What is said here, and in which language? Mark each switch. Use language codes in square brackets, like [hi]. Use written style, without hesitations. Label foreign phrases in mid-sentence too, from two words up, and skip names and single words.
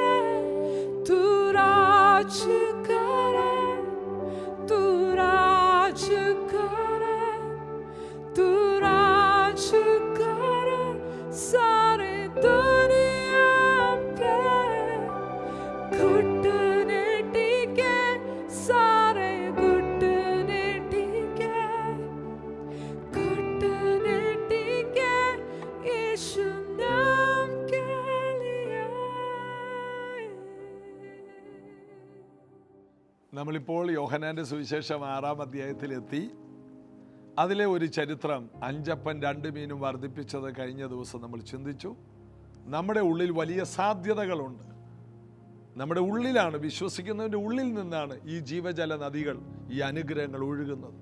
[hi] तू राज करे, तू राज करे, तू राज करे सारे दुनिया पे, घुटने टिके सारे घुटने टिके, घुटने टिके यीशु नाम के लिए। [ml] നമ്മളിപ്പോൾ യോഹന്നാൻ്റെ സുവിശേഷം 6-ാം അധ്യായത്തിലെത്തി. അതിലെ ഒരു ചരിത്രം, 5 അപ്പം 2 മീനും വർദ്ധിപ്പിച്ചത് കഴിഞ്ഞ ദിവസം നമ്മൾ ചിന്തിച്ചു. നമ്മുടെ ഉള്ളിൽ വലിയ സാധ്യതകളുണ്ട്. നമ്മുടെ ഉള്ളിലാണ്, വിശ്വസിക്കുന്നതിൻ്റെ ഉള്ളിൽ നിന്നാണ് ഈ ജീവജല നദികൾ, ഈ അനുഗ്രഹങ്ങൾ ഒഴുകുന്നത്.